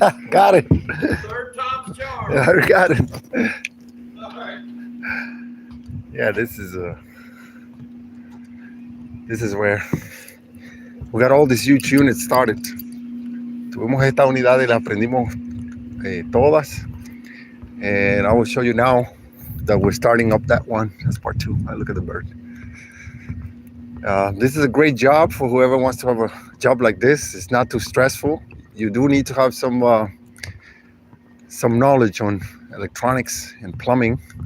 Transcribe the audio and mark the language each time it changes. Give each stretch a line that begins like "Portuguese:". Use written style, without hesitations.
English: Got it. Third time's charm. I got it. All right. Yeah, this is where we got all these huge units started.
Spanish: Tuvimos esta unidad y la aprendimos todas.
English: And I will show you now that we're starting up that one. That's part 2. Look at the bird. This is a great job for whoever wants to have a job like this. It's not too stressful. You do need to have some knowledge on electronics and plumbing.